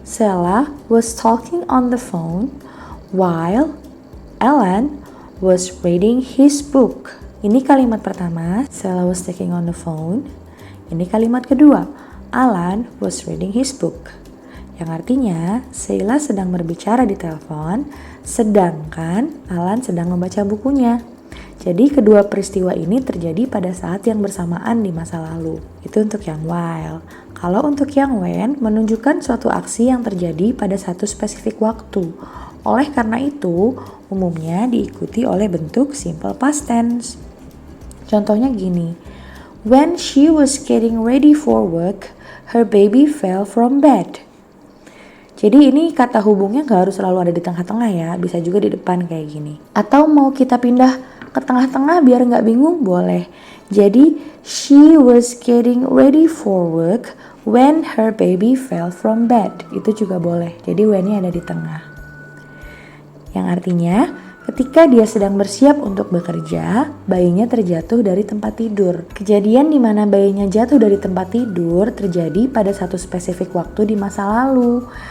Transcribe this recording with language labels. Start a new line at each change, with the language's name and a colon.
English: Sela was talking on the phone while Alan was reading his book.
Indonesian: Ini kalimat pertama,
English: Sela was talking on the phone.
Indonesian: Ini kalimat kedua,
English: Alan was reading his book.
Indonesian: Yang artinya, Sheila sedang berbicara di telepon, sedangkan Alan sedang membaca bukunya. Jadi kedua peristiwa ini terjadi pada saat yang bersamaan di masa lalu. Itu untuk yang while. Kalau untuk yang when, menunjukkan suatu aksi yang terjadi pada satu spesifik waktu. Oleh karena itu, umumnya diikuti oleh bentuk simple past tense. Contohnya gini,
English: when she was getting ready for work, her baby fell from bed.
Indonesian: Jadi ini kata hubungnya gak harus selalu ada di tengah-tengah ya, bisa juga di depan kayak gini. Atau mau kita pindah ke tengah-tengah biar gak bingung, boleh.
English: Jadi, she was getting ready for work when her baby fell from bed.
Indonesian: Itu juga boleh, jadi when-nya ada di tengah. Yang artinya, ketika dia sedang bersiap untuk bekerja, bayinya terjatuh dari tempat tidur. Kejadian di mana bayinya jatuh dari tempat tidur terjadi pada satu spesifik waktu di masa lalu.